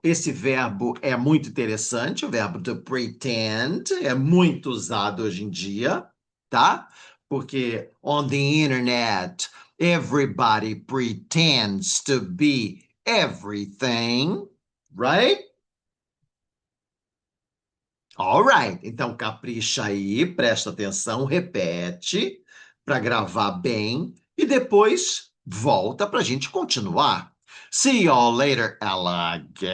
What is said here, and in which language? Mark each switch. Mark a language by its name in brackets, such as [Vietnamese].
[Portuguese] Esse verbo é muito interessante, o verbo to pretend é muito usado hoje em dia, tá? Porque [English] on the internet, everybody pretends to be everything, right? All right. [Portuguese] Então capricha aí, presta atenção, repete para gravar bem e depois volta para a gente continuar. [English] See y'all later, alligators.